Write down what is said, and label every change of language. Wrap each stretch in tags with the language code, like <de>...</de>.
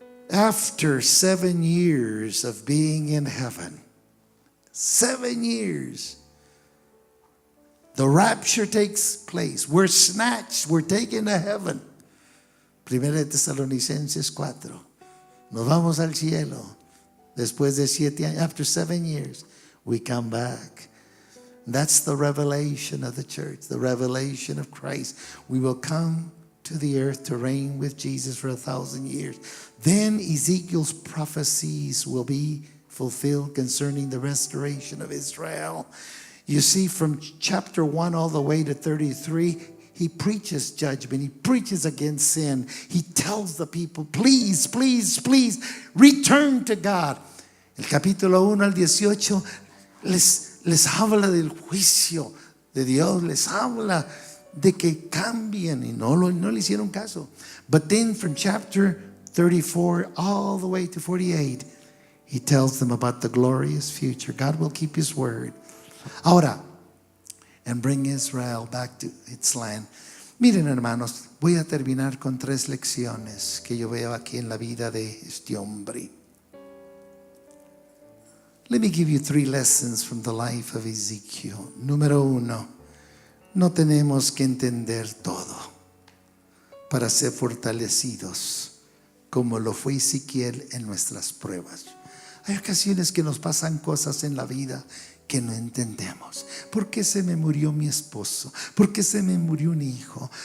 <en>After 7 years of being in heaven, 7 years, the rapture takes place. We're snatched, we're taken to heaven.</en> <es>Primera de Tesalonicenses 4. Nos vamos al cielo después de 7 años.</es> <en>After 7 years, we come back. That's the revelation of the church, the revelation of Christ. We will come to the earth to reign with Jesus for 1,000 years. Then Ezekiel's prophecies will be fulfilled concerning the restoration of Israel. You see, from chapter 1 all the way to 33, he preaches judgment. He preaches against sin. He tells the people, please, please, please, return to God.</en> <es>El capítulo 1 al 18 les habla del juicio de Dios, les habla de que cambien, y no le hicieron caso.</es> <en>But then from chapter 34 all the way to 48, he tells them about the glorious future. God will keep his word.</en> <es>Ahora,</es> <en>and bring Israel back to its land.</en> <es>Miren, hermanos, voy a terminar con 3 lecciones que yo veo aquí en la vida de este hombre.</es> <en>Let me give you 3 lessons from the life of Ezekiel.</en> <es>Número 1, no tenemos que entender todo para ser fortalecidos como lo fue Ezequiel en nuestras pruebas. Hay ocasiones que nos pasan cosas en la vida que no entendemos. ¿Por qué se me murió mi esposo? ¿Por qué se me murió un hijo?</es>